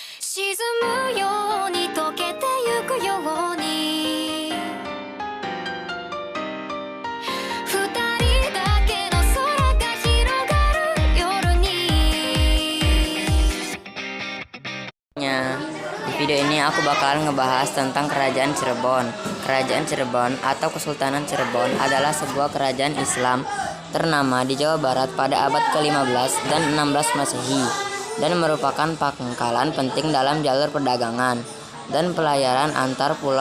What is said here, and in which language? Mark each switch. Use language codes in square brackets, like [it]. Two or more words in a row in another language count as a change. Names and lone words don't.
[ja] 沈むように溶けてゆくように二人だけの空が広がる夜に. [id] Di video ini aku bakal ngebahas tentang Kerajaan Cirebon. Kerajaan Cirebon atau Kesultanan Cirebon adalah sebuah kerajaan Islam ternama di Jawa Barat pada abad ke-15 dan 16 Masehi dan merupakan pangkalan penting dalam jalur perdagangan dan pelayaran antar pulau.